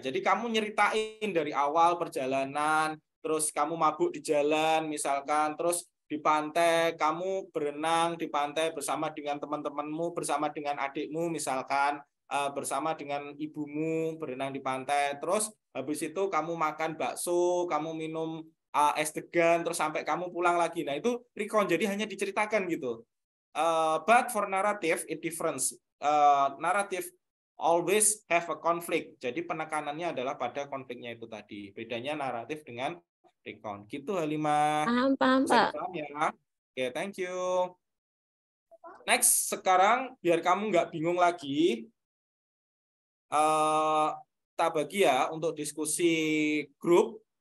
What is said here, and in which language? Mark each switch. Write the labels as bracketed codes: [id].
[id] Jadi kamu nyeritain dari awal perjalanan, terus kamu mabuk di jalan misalkan, terus di pantai kamu berenang di pantai bersama dengan teman-temanmu, bersama dengan adikmu misalkan, bersama dengan ibumu berenang di pantai. Terus habis itu kamu makan bakso, kamu minum es degan, terus sampai kamu pulang lagi. Nah, itu recon, jadi hanya diceritakan gitu. [en] But for narrative, it difference. Narrative always have a conflict. [id] Jadi penekanannya adalah pada konfliknya itu tadi. Bedanya naratif dengan recon. Gitu, Halimah. Paham, Bisa Pak. dipaham ya? Oke, [en] thank you. [id] Next, sekarang biar kamu nggak bingung lagi, kita bagi ya untuk diskusi grup.